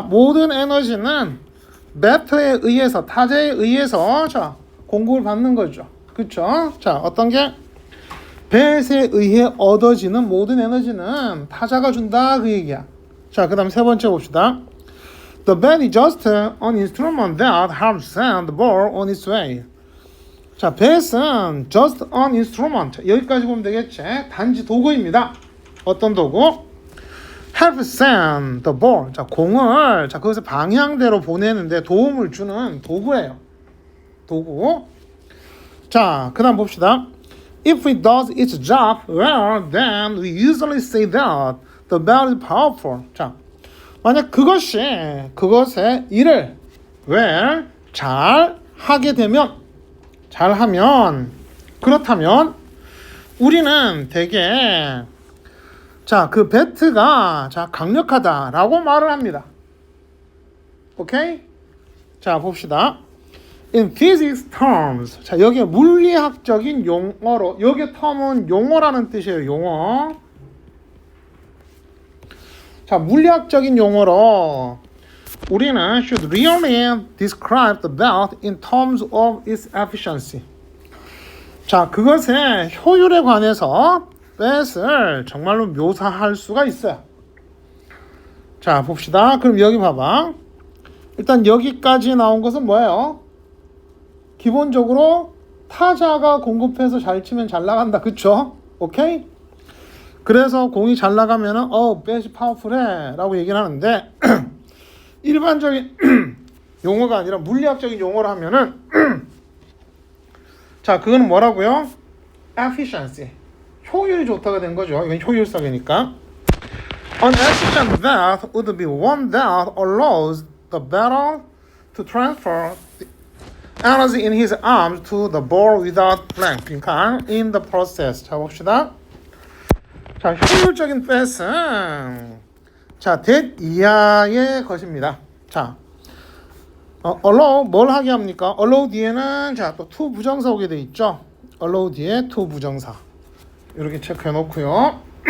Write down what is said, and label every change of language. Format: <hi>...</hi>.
<ko>모든 에너지는 배터에 의해서, 타자에 의해서, 자, 공급을 받는 거죠. 그쵸? 자, 어떤 게? 배에 의해 얻어지는 모든 에너지는 타자가 준다. 그 얘기야. 자, 그 다음 세 번째 봅시다.</ko> <en>The bat is just an instrument that helps send the ball on its way. 자, 배는 just an instrument.</en> <ko>여기까지 보면 되겠지. 단지 도구입니다. 어떤 도구?</ko> <en>help send the ball.</en> <ko>자, 공을, 자, 그것을 방향대로 보내는데 도움을 주는 도구예요. 도구. 자, 그 다음 봅시다.</ko> <en>If it does its job well, then we usually say that the bell is powerful.</en> <ko>자, 만약 그것의 일을 well, 잘 하게 되면, 잘하면, 그렇다면 우리는 되게 자, 그 배트가 자, 강력하다라고 말을 합니다. 오케이? 자, 봅시다.</ko> <en>In physics terms.</en> <ko>자, 여기에 물리학적인 용어로, 여기 term은 용어라는 뜻이에요. 용어.</ko> <en>자,</en> <ko>물리학적인 용어로 우리는</ko> <en>should really describe the belt in terms of its efficiency.</en> <ko>자, 그것의 효율에 관해서 뱃을 정말로 묘사할 수가 있어요. 자, 봅시다. 그럼 여기 봐봐. 일단 여기까지 나온 것은 뭐예요? 기본적으로 타자가 공급해서 잘 치면 잘 나간다. 그쵸? 오케이? 그래서 공이 잘 나가면은 뱃이 파워풀해 라고 얘기를 하는데 일반적인 용어가 아니라 물리학적인 용어로 하면은 자, 그거는 뭐라고요? efficiency. 효율이 좋다가 된 거죠. 이건 효율성이니까.</ko> <en>An efficient bat would be one that allows the batter to transfer the energy in his arms to the ball without blank.</en> <ko>그러니까</ko> <en>in the process.</en> <ko>자, 봅시다. 자, 효율적인 bat은 자, that 이하의 것입니다. 자, allow 뭘 하게 합니까? allow 뒤에는 자, 또 to 부정사 오게 돼 있죠. allow 뒤에 to 부정사. 이렇게 체크해 놓고요.</ko>